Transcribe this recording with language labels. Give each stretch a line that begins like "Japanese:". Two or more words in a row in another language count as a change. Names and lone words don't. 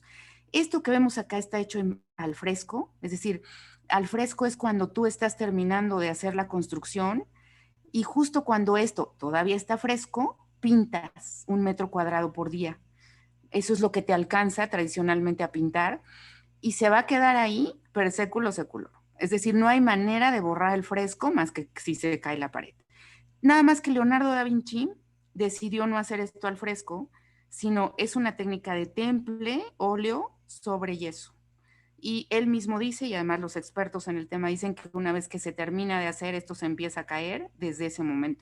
Spanish: Esto que vemos acá está hecho al fresco, es decir, al fresco es cuando tú estás terminando de hacer la construcción, y justo cuando esto todavía está fresco, pintas 1 metro cuadrado por día. Eso es lo que te alcanza tradicionalmente a pintar, y se va a quedar ahí
Latin: per século seculo.
Spanish: Es decir, no hay manera de borrar el fresco más que si se cae la pared. Nada más que Leonardo da Vinci decidió no hacer esto al fresco, sino es una técnica de temple, óleo sobre yeso. Y él mismo dice, y además los expertos en el tema dicen que una vez que se termina de hacer, esto se empieza a caer desde ese momento.